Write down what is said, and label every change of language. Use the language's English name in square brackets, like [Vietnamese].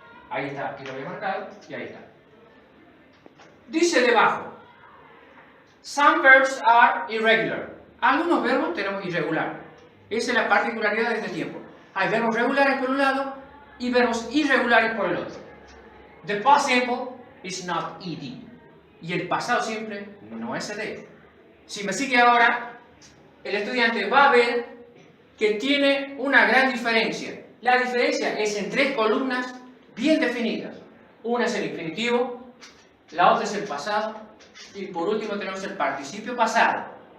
[Spanish] Ahí está, aquí lo había marcado y ahí está. Dice debajo, [English] some verbs are irregular. [Spanish] Algunos verbos tenemos irregular. Esa es la particularidad de este tiempo. Hay verbos regulares por un lado y verbos irregulares por el otro. [English] The past simple is not ed. [Spanish] Y el pasado simple no es ed. Si me sigue ahora, el estudiante va a ver que tiene una gran diferencia. La diferencia es en tres columnas bien definidas. Una es el infinitivo, la otra es el pasado y por último tenemos el participio pasado.